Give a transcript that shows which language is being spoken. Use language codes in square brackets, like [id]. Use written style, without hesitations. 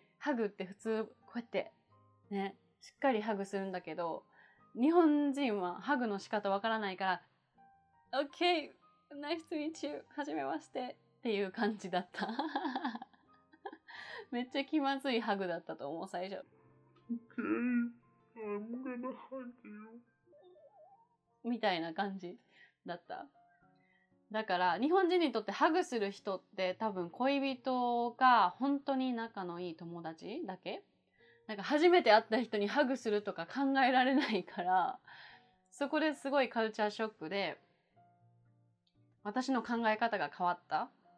[ja] ハグって普通こうやってね、しっかりハグするんだけど、日本人はハグの仕方わからないから [en] OK, nice to meet you [ja] はじめましてっていう感じだっためっちゃ気まずいハグだったと思う、最初。 [en] OK, I'm gonna hug you [ja] みたいな感じだった。だから日本人にとってハグする人って多分恋人が本当に仲のいい友達だけ。なんか初めて会った人にハグするとか考えられないから、そこですごいカルチャーショックで私の考え方が変わった。